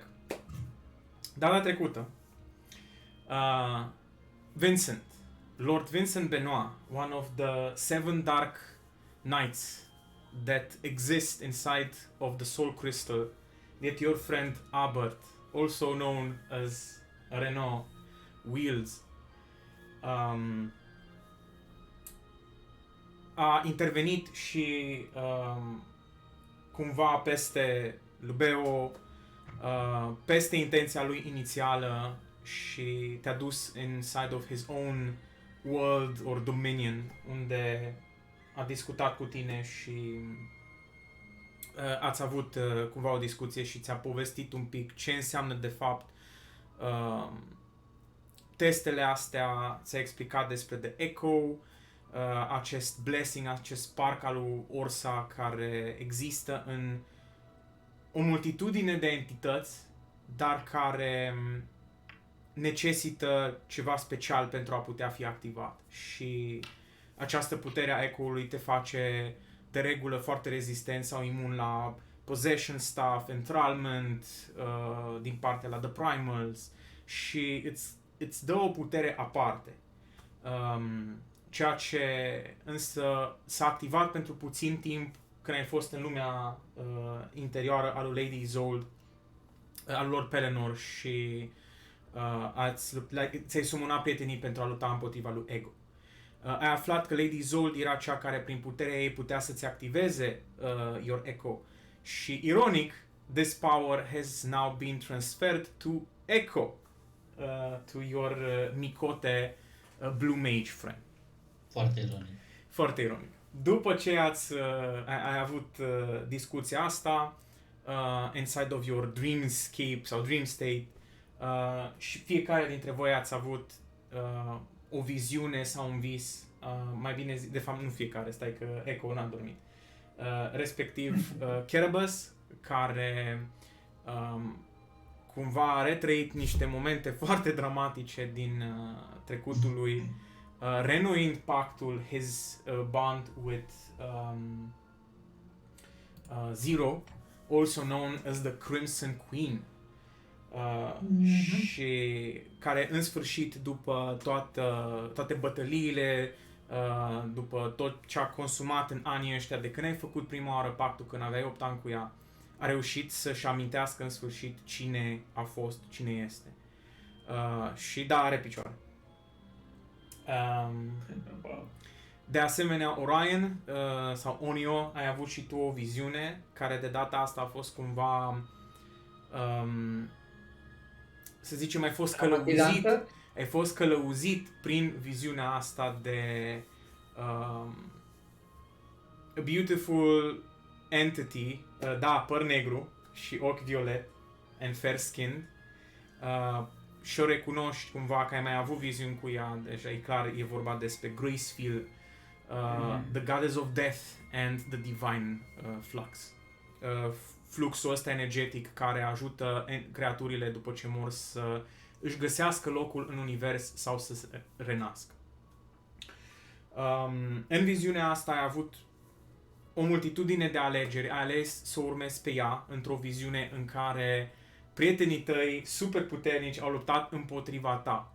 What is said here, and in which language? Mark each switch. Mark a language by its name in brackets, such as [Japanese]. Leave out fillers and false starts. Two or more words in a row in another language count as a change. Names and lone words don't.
[Romanian] Data trecută, [English] Vincent, Lord Vincent Benoit, one of the 7 dark knights that exist inside of the Soul Crystal, that your friend Albert, also known as Renaud, wields, [Romanian] a intervenit și cumva peste Lubeo, peste intenția lui inițială și te-a dus [English] inside of his own world or dominion, [Romanian] unde a discutat cu tine și ați avut cumva o discuție și ți-a povestit un pic ce înseamnă de fapt testele astea, ți-a explicat despre The Echo, acest blessing, acest spark al lui Orsa care există în o multitudine de entități, dar care necesită ceva special pentru a putea fi activat. Și această putere a Echo-ului te face de regulă foarte rezistent sau imun la [English] possession stuff, [Romanian] enthrallment din partea la The Primals și îți dă o putere aparte. Ceea ce însă s-a activat pentru puțin timp când ai fost în lumea interioară a lui Lady Isolde, al lor Pelennor și ți-ai sumonat prietenii pentru a lupta împotriva lui Ego. Ai aflat că Lady Isolde era cea care prin puterea ei putea să-ți activeze [English] your Echo [Romanian] și ironic, [English] this power has now been transferred to Echo, to your Miqo'te Blue Mage friend. [Romanian] Foarte ironic. Foarte ironic. După ce ai avut discuția asta [English] inside of your dreamscape [Romanian] sau [English] dream state [Romanian] și fiecare dintre voi ați avut o viziune sau un vis, mai bine zi, de fapt nu fiecare, stai că Echo n-a dormit, respectiv Kerberos, care cumva a retrăit niște momente foarte dramatice din trecutul lui, renewing pactul, [English] his bond with Zero, also known as the Crimson Queen, [Romanian] și care în sfârșit, după toate bătăliile, după tot ce a consumat în anii ăștia de când ai făcut prima oară pactul, când aveai 8 ani cu ea, a reușit să-și amintească în sfârșit cine a fost, cine este. Și da, are picioare. De asemenea, Orion sau Onio, ai avut și tu o viziune care de data asta a fost cumva, să zicem, ai fost călăuzit prin viziunea asta de [English] a beautiful entity, [Romanian] da, păr negru și ochi violet [English] and fair skinned, [Romanian] și o recunoști cumva că ai mai avut viziuni cu ea, deja e clar, e vorba despre Gracefield, [English] the goddess of death and the divine flux. [Romanian] Fluxul ăsta energetic care ajută creaturile după ce mor să își găsească locul în univers sau să se renască. În viziunea asta ai avut o multitudine de alegeri, ai ales să urmezi pe ea într-o viziune în care prietenii tăi super puternici au luptat împotriva ta.